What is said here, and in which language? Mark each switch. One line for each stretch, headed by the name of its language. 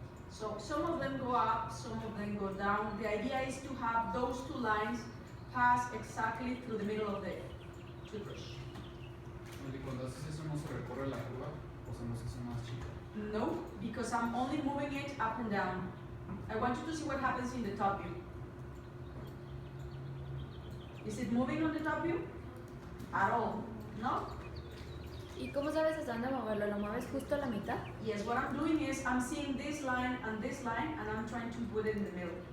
English: So some of them go up, some of them go down. The idea is to have those two lines pass exactly through the middle of the toothbrush.
Spanish: Cuando haces eso no se recorre la curva o se nos hace más chica.
English: No, because I'm only moving it up and down. I want you to see what happens in the top view. Is it moving on the top view? At all? No?
Spanish: ¿Y cómo sabes hasta dónde moverlo? ¿Lo mueves justo a la mitad?
English: Yes, what I'm doing is I'm seeing this line, and I'm trying to put it in the middle.